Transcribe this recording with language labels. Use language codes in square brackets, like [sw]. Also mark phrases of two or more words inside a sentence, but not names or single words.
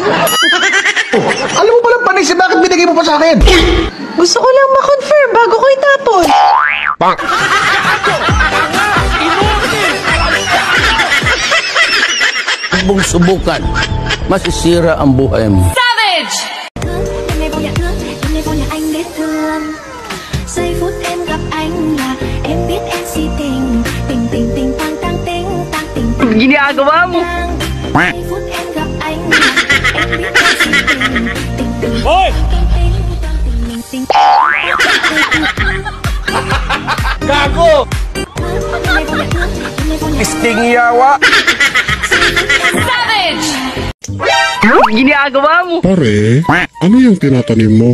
[tl] Alam mo palang panis, bakit binigay mo pa sa akin? Gusto ko lang ma-confirm bago ko itapon. Huwag subukan, masisira ang buhay mo. Savage! [vi] Ngày vui là anh biết thương. Giây phút em gặp anh là em biết em si tình. Tình tang tang tình. [tl] Ginagawa mo? [vi] Giây phút em gặp anh là em biết em si tình. [tl] Hoy! Gago! [ceb] Isting yawa. [tl] Savage! Ginagawa mo? Pare, ano yung tinatanim mo?